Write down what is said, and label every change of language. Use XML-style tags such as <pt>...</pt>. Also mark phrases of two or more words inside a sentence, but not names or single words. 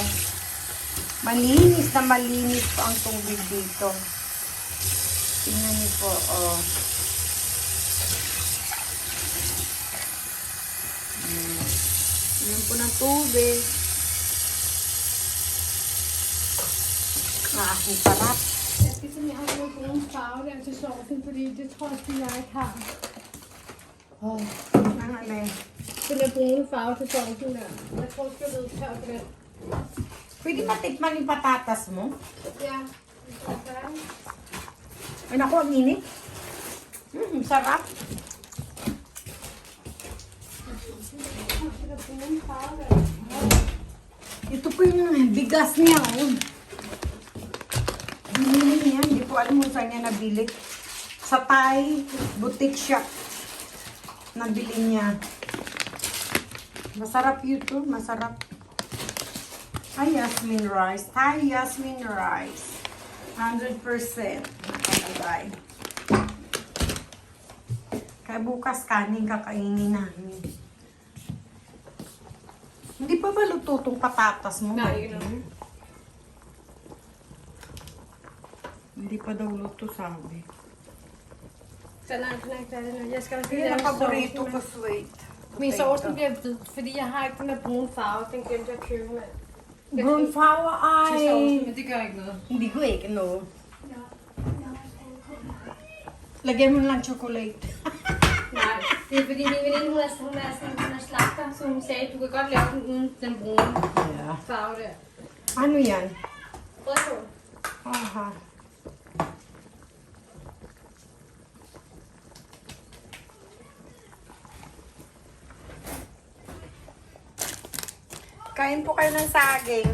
<tl>Malinis na malinis po ang tubig dito. Tingnan niyo po, oh. Inom po ng tubig. Aking sarap.</tl> <da>Jeg skal simpelthen have nogle brune farve der til sovsen, fordi det tror jeg ikke har.</da> <tl>Ang alay.</tl> <da>Den der brune farve til sovsen der. Jeg tror, jeg skal vide tør på den.</da> <tl>Pwede matikman yung patatas mo?</tl> <da>Ja, det er færdig.</da> <tl>Ay, naku, ang init. Sarap.</tl> <da>Den der brune farve der.</da> <tl>Ito po yung bigas niya. Oh. Binili niya. Hindi ko alam kung saan niya nabili. Sa</tl> <en>Thai boutique shop.</en> <tl>Nabili niya. Masarap ito. Masarap.</tl> <en>Thai Yasmin rice. Thai Yasmin rice.</en> <tl>100% nakalagay. Kaya bukas kanin kakainin namin. Hindi pa ba luto tong patatas mo?</tl> <da>Nej, ikke noget.</da> <tl>Hindi pa daw luto, sabi.</tl> <da>Den er ikke færdig nu. Jeg skal også lige</da> <tl>Kaya</tl> <da>lave</da> <tl>na paborito</tl> <da>sovsen.</da> <tl>ko sweet.</tl> <da>Min sovs den bliver hvid, fordi jeg har ikke den der brune farve. Den glemte jeg at købe med. Brun flour Til sovsen, ay... men det gør ikke noget.</da> <tl>Hindi ko no. Lagyan mo lang chocolate.</tl> <da>Nej, det er fordi min veninde, hun er slagter, så hun sagde, du kan godt lave den uden den brune Yeah. farve der.</da> <tl>Ano yan?</tl> <da>Rødkål.</da> <tl>Aha. Kain po kayo ng saging.</tl>